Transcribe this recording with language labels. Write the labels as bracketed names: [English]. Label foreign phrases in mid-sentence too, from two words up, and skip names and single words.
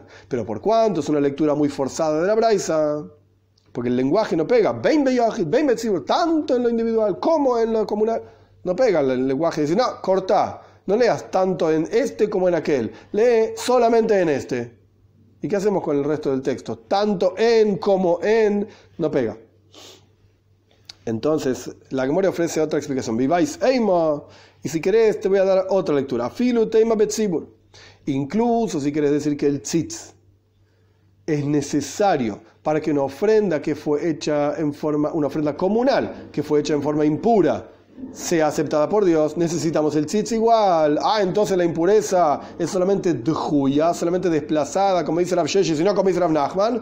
[Spanish] Pero por cuanto es una lectura muy forzada de la braisa, porque el lenguaje no pega, tanto en lo individual como en lo comunal, no pega el lenguaje, dice, no, corta, no leas tanto en este como en aquel, lee solamente en este. ¿Y qué hacemos con el resto del texto? Tanto en como en, no pega. Entonces, la Gemara ofrece otra explicación. [Hebrew] ואי בעית אימא, [Spanish] y si querés te voy a dar otra lectura. [Hebrew] אפילו תימא בציבור. [Spanish] Incluso si querés decir que el tzitz es necesario para que una ofrenda que fue hecha una ofrenda comunal, que fue hecha en forma impura, sea aceptada por Dios, necesitamos el tzitz igual. Entonces la impureza es solamente d'huya, solamente desplazada, como dice Rav Sheshes, sino como dice Rav Nachman.